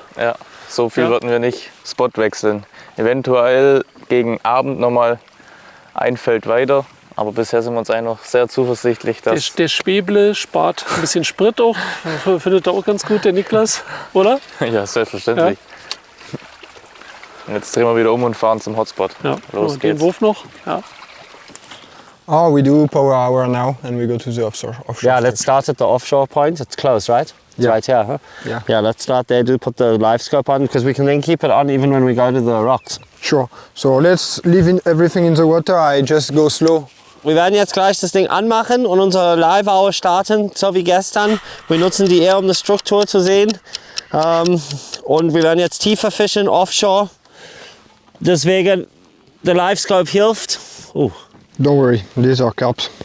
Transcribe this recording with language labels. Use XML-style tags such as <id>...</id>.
<de>Ja, so viel würden wir nicht Spot wechseln. Eventuell gegen Abend nochmal ein Feld weiter. Aber bisher sind wir uns eigentlich noch sehr zuversichtlich, dass... Der Späble spart ein bisschen Sprit auch. Findet er auch ganz gut, der Niklas, oder? Ja, selbstverständlich. Ja. Und jetzt drehen wir wieder um und fahren zum Hotspot. Ja, los geht's. Wurf noch. Ja.</de> <en>Oh, we do power hour now and we go to the offshore. Yeah, let's start at the offshore point. It's close, right? It's right here, huh? Yeah. Yeah, let's start there. Do put the live scope on because we can then keep it on even when we go to the rocks. Sure. So let's leave everything in the water. I just go slow.</en> <de>Wir werden jetzt gleich das Ding anmachen und unsere Live-Hour starten, so wie gestern. Wir nutzen die eher, um eine Struktur zu sehen. Und wir werden jetzt tiefer fischen, offshore. Deswegen, der Live-Scope hilft.</de> <en>Don't worry, these are carps.</en>